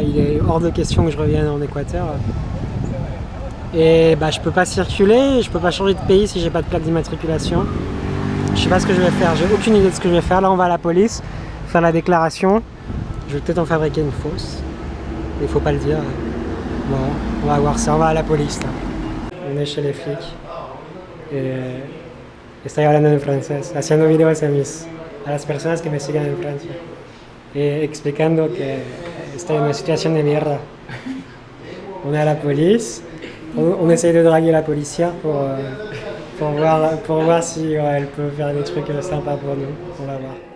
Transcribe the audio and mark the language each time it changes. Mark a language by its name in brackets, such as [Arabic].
[French] Il est hors de question que je revienne en Équateur. Et je peux pas circuler, je peux pas changer de pays si j'ai pas de plaque d'immatriculation. Je sais pas ce que je vais faire, j'ai aucune idée de ce que je vais faire. Là on va à la police, faire la déclaration. Je vais peut-être en fabriquer une fausse. Il faut pas le dire. Bon, on va voir ça, on va à la police là. On est chez les flics. [Spanish] Estoy hablando en francés, haciendo videos a las personas que me sigan en Francia. Explicando que estoy en una situación de mierda. [French] On est à la police, on essaye de draguer la policière pour voir si elle peut faire des trucs sympas pour nous. On va voir.